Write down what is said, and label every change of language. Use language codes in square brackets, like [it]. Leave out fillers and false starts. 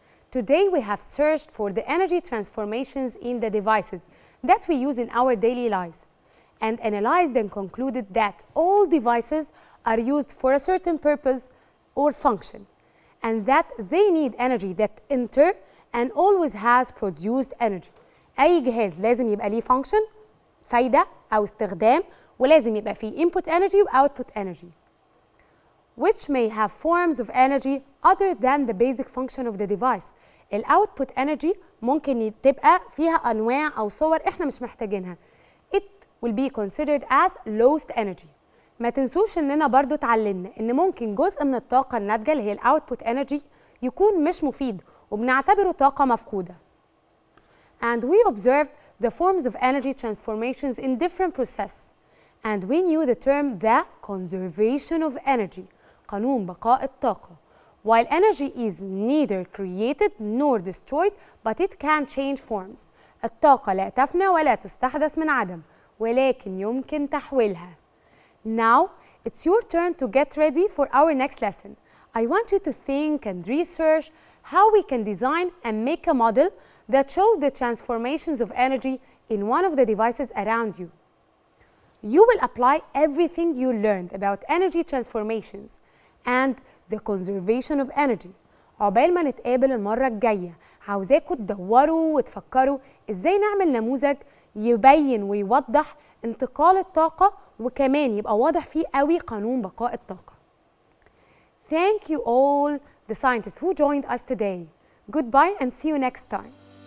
[en] Today we have searched for the energy transformations in the devices that we use in our daily lives and analyzed and concluded that all devices are used for a certain purpose or function and that they need energy that enter and always has produced energy. [ar] أي جهاز لازم يبقى ليه function فايدة أو استخدام ولازم يبقى فيه input energy و output energy [en] which may have forms of energy other than the basic function of the device. [ar] ال output energy ممكن تبقى فيها أنواع أو صور إحنا مش محتاجينها. [en] It will be considered as lost energy. [ar] ما تنسوش إننا برضو اتعلمنا إن ممكن جزء من الطاقة الناتجة اللي هي ال output energy يكون مش مفيد وبنعتبره طاقة مفقودة. [en] And we observed the forms of energy transformations in different processes. And we knew the term the conservation of energy. [ar] قانون بقاء الطاقة. [en] While energy is neither created nor destroyed, but it can change forms. [ar] الطاقة لا تفنى ولا تستحدث من عدم، ولكن يمكن تحويلها. [en] Now, it's your turn to get ready for our next lesson. I want you to think and research how we can design and make a model that shows the transformations of energy in one of the devices around you. You will apply everything you learned about energy transformations and the conservation of energy. [ar] عقبال ما نتقابل المرة الجاية عاوزاكم تدوروا وتفكروا ازاي نعمل نموذج يبين ويوضح انتقال الطاقة وكمان يبقى واضح فيه قوي قانون بقاء الطاقة. [en] Thank you all the scientists who joined us today. Goodbye and see you next time.